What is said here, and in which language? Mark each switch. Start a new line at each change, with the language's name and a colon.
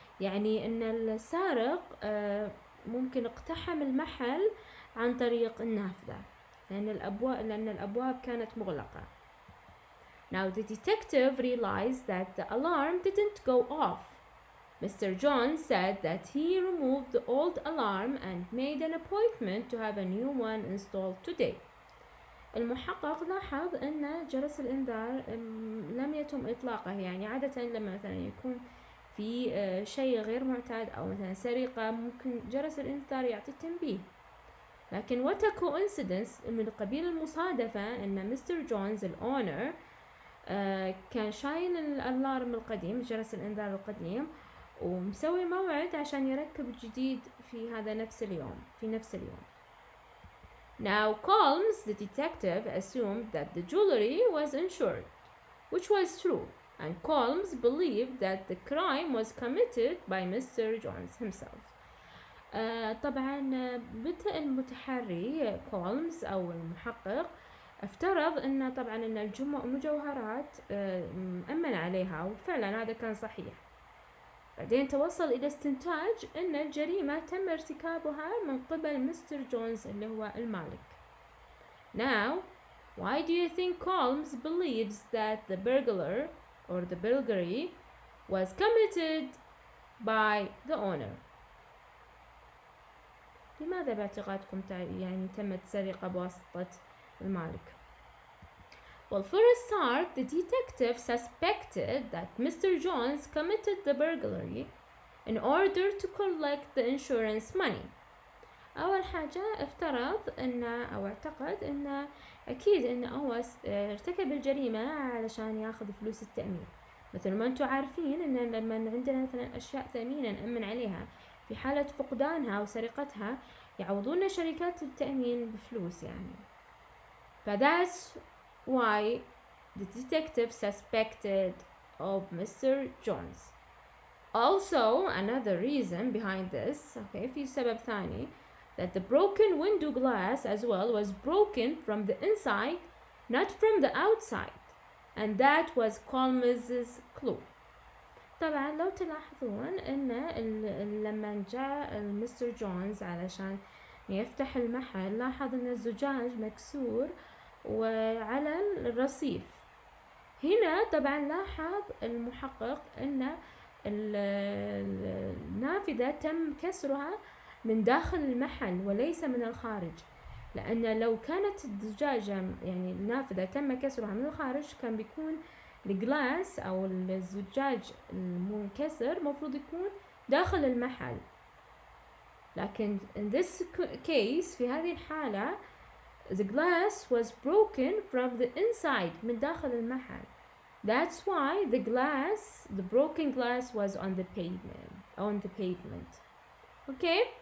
Arabic: يعني أن السارق ممكن اقتحم المحل عن طريق النافذة لأن الأبواب كانت مغلقة.
English: Now the detective realized that the alarm didn't go off. Mr. Jones said that he removed the old alarm and made an appointment to have a new one installed today.
Arabic: المحقق لاحظ أن جرس الإنذار لم يتم إطلاقه. يعني عادة لما مثلا يكون في شيء غير معتاد أو مثلا سرقة ممكن جرس الإنذار يعطي تنبيه. لكن
English: what a coincidence
Arabic: من قبيل المصادفة أن مستر جونز الأونر كان شايل الألارم القديم، جرس الإنذار القديم، ومسوي موعد عشان يركب الجديد في نفس اليوم.
English: Now Colmes, the detective, assumed that the jewelry was insured, which was true, and Colmes believed that the crime was committed by Mr. Jones himself.
Arabic: طبعا بدأ المتحري كولمز أو المحقق افترض أن طبعا أن المجوهرات مأمن عليها، وفعلا هذا كان صحيح. بعدين توصل إلى استنتاج أن الجريمة تم ارتكابها من قبل مستر جونز اللي هو المالك.
English: Now, why do you think Colmes believes that the burglar or the burglary was committed by the owner?
Arabic: لماذا باعتقادكم يعني تمت سرقة بواسطة المالك؟
English: Well, for a start, the detective suspected that Mr. Jones committed the burglary in order to collect the insurance money.
Arabic: أول حاجة اعتقد أن أكيد أن هو ارتكب الجريمة علشان ياخذ فلوس التأمين. مثل ما أنتم عارفين أن لما عندنا مثلا أشياء ثمينة نأمن عليها في حالة فقدانها أو سرقتها يعوضون شركات التأمين بفلوس يعني.
English: فذاتس why the detective suspected of Mr. Jones. Also, another reason behind this,
Arabic: في سبب ثاني,
English: that the broken window glass as well was broken from the inside, not from the outside, and that was Colmes's clue.
Arabic: طبعا لو تلاحظون ان لما جاء مستر جونز علشان يفتح المحل لاحظ ان الزجاج مكسور وعلى الرصيف. هنا طبعا لاحظ المحقق ان النافذة تم كسرها من داخل المحل وليس من الخارج، لأن لو كانت الزجاجة يعني النافذة تم كسرها من الخارج كان بيكون الجلاس أو الزجاج المنكسر مفروض يكون داخل المحل. لكن
English: in this case
Arabic: في هذه الحالة
English: the glass was broken from the inside
Arabic: من داخل المحل.
English: That's why the broken glass was on the pavement. Okay?